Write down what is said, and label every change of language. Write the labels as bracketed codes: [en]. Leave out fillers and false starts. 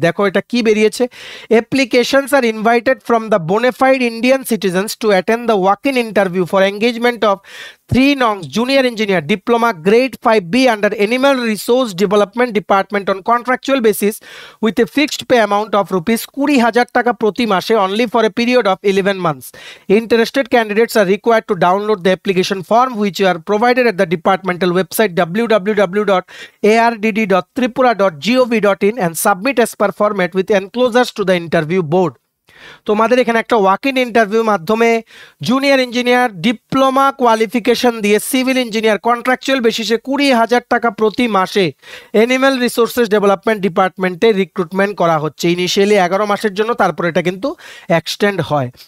[bn] দেখো এটা কি বেরিয়েছে, [en] applications are invited from the bonafide Indian citizens to attend the walk in interview for engagement of 3 nos junior engineer diploma grade 5B under animal resource development department on contractual basis with a fixed pay amount of ₹20,000 [bn] টাকা প্রতি মাসে [en] Only for a period of 11 months. Interested candidates are required to download the application form which are provided at the departmental website www.ardd.tripura.gov.in and submit as per format with enclosures to the interview board. [bn] তোমাদের এখানে একটা walk in interview মাধ্যমে junior engineer diploma qualification দিয়ে civil engineer contractual বেসিসে 20,000 টাকা প্রতি মাসে animal resources development ডিপার্টমেন্টে রিক্রুটমেন্ট করা হচ্ছে। ইনিশিয়ালি 11 মাসের জন্য, তারপর এটা কিন্তু এক্সটেন্ড হয়।